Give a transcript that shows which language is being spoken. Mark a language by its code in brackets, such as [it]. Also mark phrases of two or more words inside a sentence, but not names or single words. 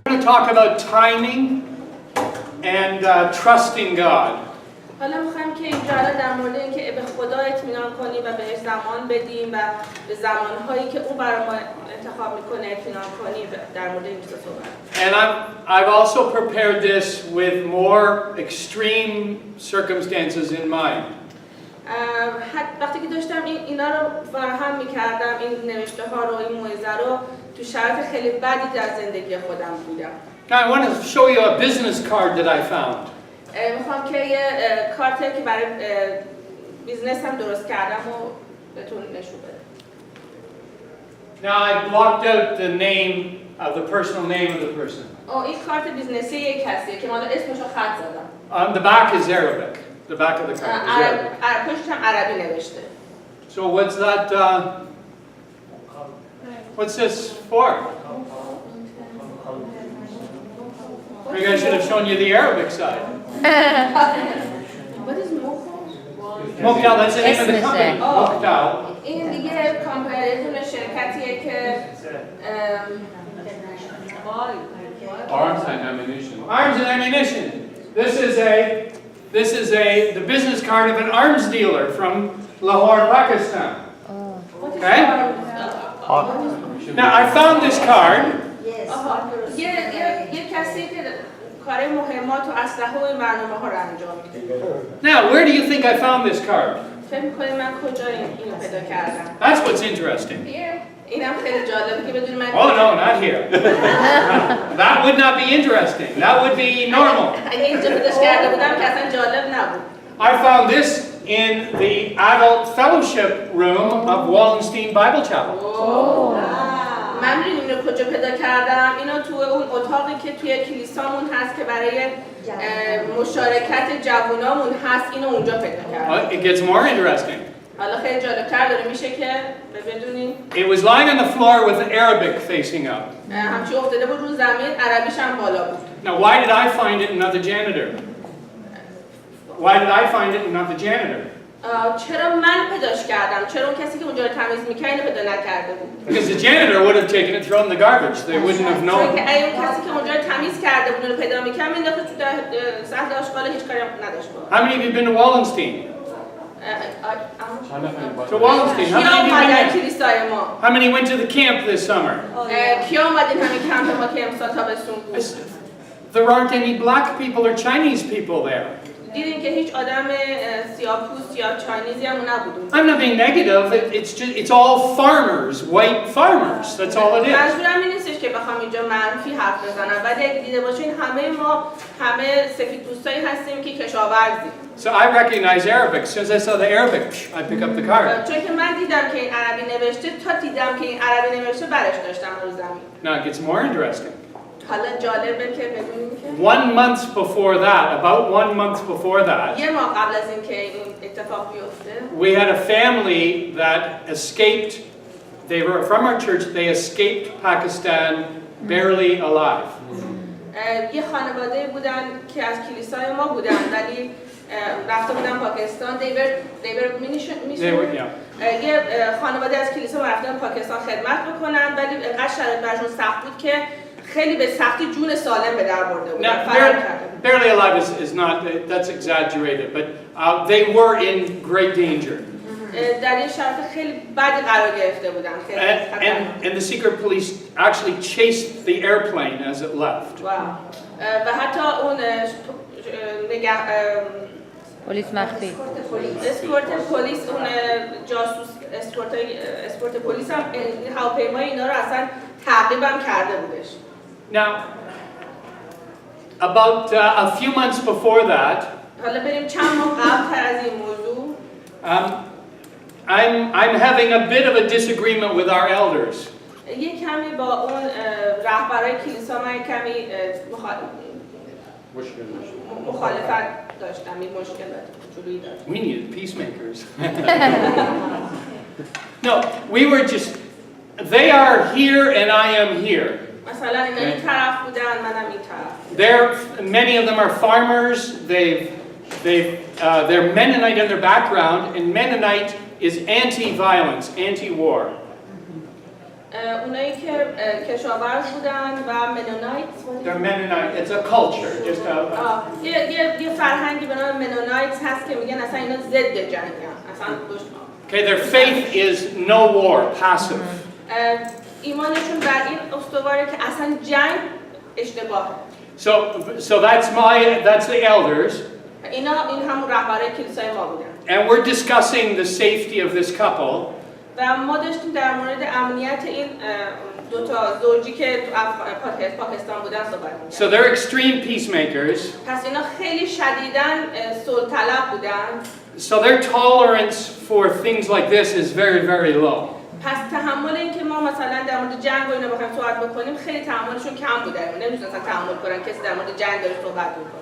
[en] talk about timing and trusting God. [fa] حالا میخوایم که اینجا در مورد اینکه به خدا اطمینان کنیم و بهش زمان بدیم و به زمانهایی که او برای ما انتخاب میکنه اطمینان کنیم در مورد این چیزا صحبت. [en] And I've also prepared this with more extreme circumstances in mind. [fa] وقتی که داشتم اینا رو فراهم میکردم، این نوشته ها رو، این موعظه رو تو شرایط خیلی بدی در زندگی خودم بودم. [en] Now I want to show you a business card that I found. [fa] میخوام که یه کارتی که برای بیزنس هم درست کردم و بهتون نشون بدم. [en] Now I blocked out the name of the personal name of the person. [fa] این کارت بیزنسی یک کسیه که من اسمشو خط زدم. [en] On the back is Arabic. The back of the card is Arabic. [fa] پشتش هم عربی نوشته. [en] So what's that? What's this for? Maybe I should have shown you the Arabic side. What is Mokhtar, that's the name of the company. Mokhtar. [fa] این دیگه کمپانی شرکتیه که [en] Arms and ammunition. Arms and ammunition. This is the business card of an arms dealer from Lahore, Pakistan. Okay? Now I found this card. [fa] یه کسی که کار مهمات و اسلحه و برنامه‌ها رو انجام میده. [en] Now, where do you think I found this card? [fa] فکر می‌کنید من کجا اینو پیدا کردم؟ [en] That's what's interesting. [fa] اینم خیلی جالبه که بدون من. [en] Oh no, not here. That would not be interesting. That would be normal. [fa] اگه اینجا پیداش کرده بودم که اصلا جالب نبود. [en] I found this in the adult fellowship room of Wallenstein Bible Chapel. [fa] من می‌دونم اینو کجا پیدا کردم. اینو تو اون اتاقی که توی کلیسامون هست که برای مشارکت جوانامون هست، اینو اونجا پیدا کردم. [en] It gets more interesting. [fa] حالا خیلی جالب‌تر داره میشه که بدونین. [en] It was lying on the floor with the Arabic facing up. [fa] همچی افتاده بود رو زمین، عربیش هم بالا بود. [en] Now, why did I find it and not the janitor? Why did I find it and not the janitor? [fa] چرا من پیداش کردم؟ چرا اون کسی که اونجا رو تمیز می‌کرد اینو پیدا نکرده بود؟ [en] Because the janitor would have taken it, thrown in the garbage. They wouldn't have known. [fa] چون که اون کسی که اونجا رو تمیز کرده بود اونو پیدا می‌کرد، مینداخت تو سطل آشغال، هیچ کاری هم نداشت باهاش. [en] How many of you have been to Wallenstein? To Wallenstein. How many went to the camp this summer? [fa] کیا اومدین همین کمپ ما که امسال تابستون بود؟ [en] There aren't any black people or Chinese people there. [fa] دیدین که هیچ آدم سیاه‌پوست یا چاینیزی هم نبود. [en] I'm not being negative. It's all farmers, white farmers. That's all it is. [fa] منظورم این نیستش که بخوام اینجا منفی حرف بزنم، ولی اگه دیده باشین همه سفیدپوستایی هستیم که کشاورزیم. [en] So I recognize Arabic. As soon as I saw the Arabic, I pick up the card. [fa] چون که من دیدم که این عربی نوشته، تا دیدم که این عربی نوشته برش داشتم رو زمین. [en] Now it gets more interesting. [fa] حالا جالبه که بدونیم که [en] 1 month before that, about 1 month before that, [fa] یه ماه قبل از اینکه این اتفاق بیفته، [en] we had a family that escaped. They were from our church. They escaped Pakistan barely alive. [fa] یه خانواده بودن که از کلیسای ما بودن ولی رفته بودن پاکستان. یه خانواده از کلیسا رفتن پاکستان خدمت بکنن ولی انقدر شرایط براشون سخت بود که خیلی به سختی جون سالم به در برده بودن. [en] Barely alive is not, that's exaggerated, but they were in great danger. [fa] در این شرایط خیلی بدی قرار گرفته بودن. [en] And the secret police actually chased the airplane as it left. [fa] و حتی اون پلیس مخفی اسکورت پلیس، اون جاسوس اسکورت پلیس هم هواپیمای اینا رو اصلا تعقیب هم کرده بودش. [en] Now, about a few months before that, [fa] حالا بریم چند ماه قبل‌تر از این موضوع. [en] I'm having a bit of a disagreement with our elders. [fa] یه کمی با اون رهبرای کلیسا من کمی مخالفت داشتم، این مشکلات جلویی داشتم. [en] We needed peacemakers. No, we were just, they are here and I am here. [fa] مثلا اینا این طرف بودن، منم این طرف. [en] Many of them are farmers. They're Mennonite in their background, and Mennonite is anti-violence, anti-war. [fa] اونایی که کشاورز بودن و منونایت. [en] They're Mennonite. It's a culture. Just a. [fa] یه فرهنگی به نام منونایت هست که میگن اصلا اینا ضد جنگن. اصلا دشمن. [en] Okay, their faith is no war, passive. [fa] ایمانشون بر این استواره که اصلا جنگ اشتباهه. [en] So that's the elders. [fa] این همون رهبرای کلیسای ما بودن. [en] And we're discussing the safety of this couple. [fa] و ما داشتیم در مورد امنیت این دو تا زوجی که تو پاکستان بودن صحبت می‌کردیم. [en] So they're extreme peacemakers. [fa] پس اینا خیلی شدیداً صلح طلب بودن. [en] So their tolerance for things like this is very, very low. [fa] پس تحمل این که ما مثلا در مورد جنگ و اینا بخوایم صحبت بکنیم خیلی تحملشون کم بوده. نمی‌تونن تحمل کنن کسی در مورد جنگ داره صحبت می‌کنه.